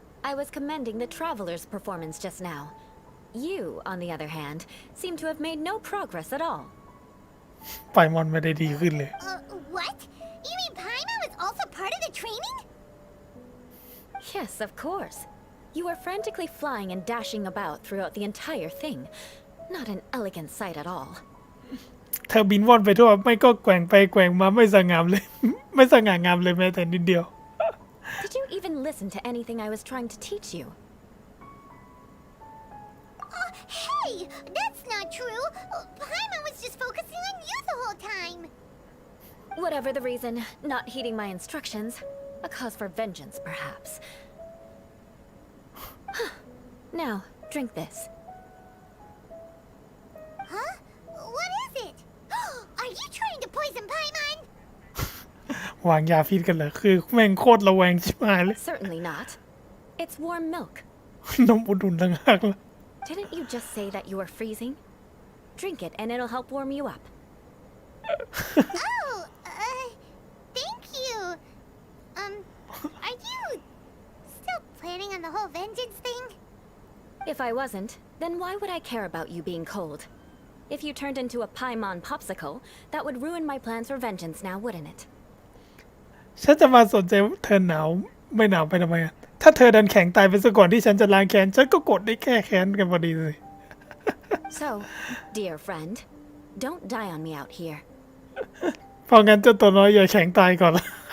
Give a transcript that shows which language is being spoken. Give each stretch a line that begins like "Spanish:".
English: I was commending the traveler's performance just now. You, on the other hand, seem to have made no progress at all.
Thai: ไฟมอนไม่ได้ดีขึ้นเลย
English: What? You mean Paimon was also part of the training? Yes, of course. You were frantically flying and dashing about throughout the entire thing. Not an elegant sight at all.
Thai: เธอบินว่อนไปทั่วไม่ก็แกว่งไปแกว่งมาไม่สง่ามเลย ไม่สง่างามเลยแม้แต่นิดเดียว
English: Did you even listen to anything I was trying to teach you? Hey, that's not true. Paimon was just focusing on you the whole time. Whatever the reason, not heeding my instructions. A cause for vengeance, perhaps. Now, drink this. Huh? What is it? Are you trying to poison Paimon?
Thai: วางยาพิษกันเหรอคือแม่งโคตรระแวงชิบหายเลย
English: Certainly not. It's warm milk.
Thai: นมอุ่นๆต่างหากล่ะ
English: Didn't you just say that you were freezing? Drink it and it'll help warm you up. Oh, thank you. Are you still planning on the whole vengeance thing? If I wasn't, then why would I care about you being cold? If you turned into a Paimon popsicle, that would ruin my plans for vengeance now, wouldn't it?
Thai: ฉันจะมาสนใจเธอหนาวไม่หนาวไปทำไมอะถ้าเธอดันแข็งตายไปซะก่อนที่ฉันจะล้างแค้นฉันก็กดได้แค่แค้นกันพอดีเลย
English: So, dear friend, don't die on me out here.
Thai: เพราะงั้นเจ้าตัวน้อยอย่าแข็งตายก่อนละ